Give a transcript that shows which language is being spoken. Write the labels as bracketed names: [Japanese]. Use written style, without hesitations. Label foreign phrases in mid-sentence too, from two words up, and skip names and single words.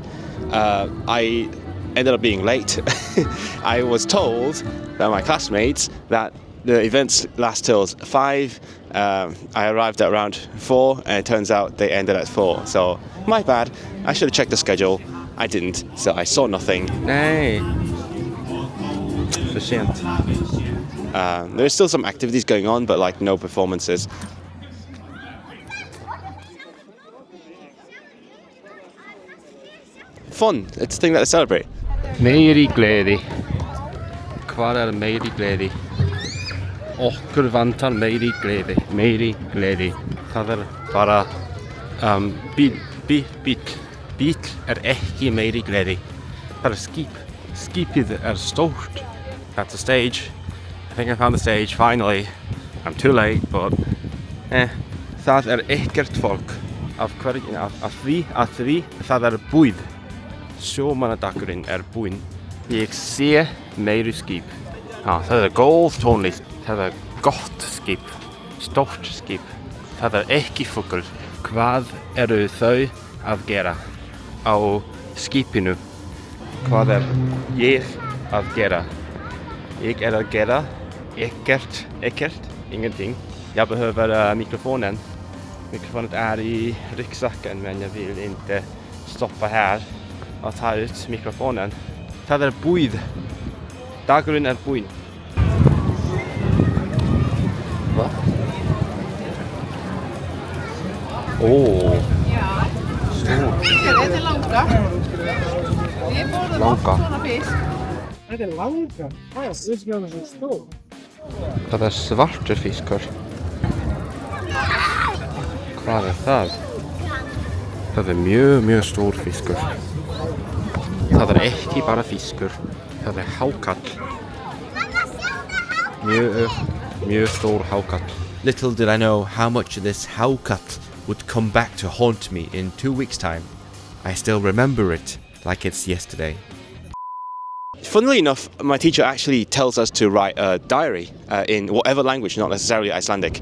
[English] I ended up being late. I was told by my classmates that the events last till 5. I arrived at around 4 and it turns out they ended at 4. So my bad. I should have checked the schedule. I didn't, so I saw nothing. [Swedish] Nej. För sent. [English] There's still some activities going on, but like no performances. Fun. It's a thing that they celebrate. [Icelandic] Meiri gleði. Hvar meiri gleði? Okkur vantar meiri gleði. Meiri gleði. Það bara bíll. Bíll ekki meiri gleði. Það skip. Skipið stórt. [English] That's the stage. I think I found the stage finally. I'm too late, but [Icelandic] Það ekkert fólk. Af hverju? Af því það búið. Sjómannadagurinn búinn. Ég sé meiri skip. Það góð tónlist. Það gott skip. Stórt skip. Það ekki fugl. Hvað eru þau að gera á skipinu? Hvað ég að gera? Ég að gera ekkert, ingenting. [Swedish] Jag behöver mikrofonen. Mikrofonen i ryggsäcken, men jag vill inte stoppa här och ta ut mikrofonen. [Icelandic] Það búið. Dagurinn búinn. [Swedish] Va? Åh. Stor. Det är långa. Vi borde Långa. såna fisk. Det är långa. Ja, det är så stor. [Icelandic] Það svartur fiskur. Hvað það? Það mjög stór fiskur. Það ekki bara fiskur. Það hákarl. Mjög stór hákarl. [English] Little did I know how much this hákarl would come back to haunt me in 2 weeks' time. I still remember it like it's yesterday. funnily enough, my teacher actually tells us to write a diary in whatever language, not necessarily Icelandic.